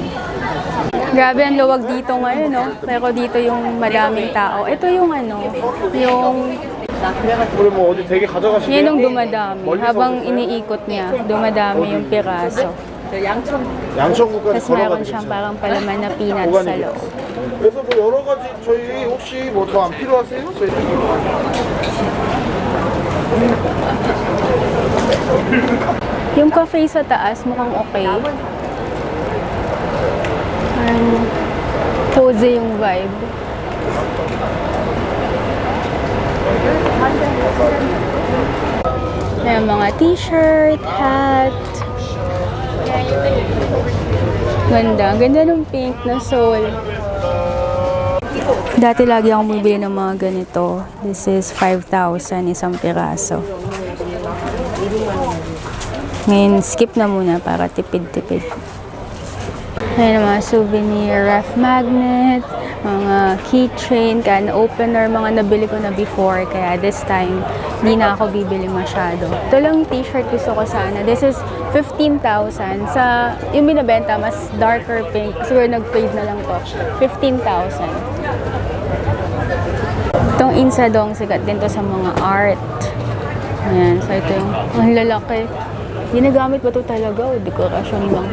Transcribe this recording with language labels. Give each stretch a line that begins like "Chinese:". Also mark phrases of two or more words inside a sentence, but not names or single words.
Filipino: Grabe ang luwag dito ngayon, no? Pero dito yung madaming tao. Ito yung yung yan yung dumadami. Habang iniikot niya, dumadami yung piraso. Tapos meron siyang parang palaman na peanuts sa loob.
Korean: 그래서 뭐 여러 가지 저희 혹시 뭐 더 안 필요하세요?
Filipino: Yung cafe sa taas mukhang okay. Cozy yung vibe. May mga t-shirt, hat. Ganda. Ganda ng pink na sole. Dati lagi akong bumibili ng mga ganito.
English: This is 5,000
Filipino: isang piraso. Ngayon, skip na muna para tipid-tipid. Ayan mga souvenir, ref magnet, mga keychain, can opener, mga nabili ko na before. Kaya
English: this time,
Filipino: hindi na ako bibili masyado. Ito lang t-shirt gusto ko sana.
English: This is 15,000.
Filipino: Sa yung binabenta, mas
English: darker pink.
Filipino: Siguro nag-fade na lang to. 15,000. Itong Insadong, sikat din to sa mga art. Ayan, so ito yung ang lalaki. Ginagamit ba ito talaga o dekorasyon lang?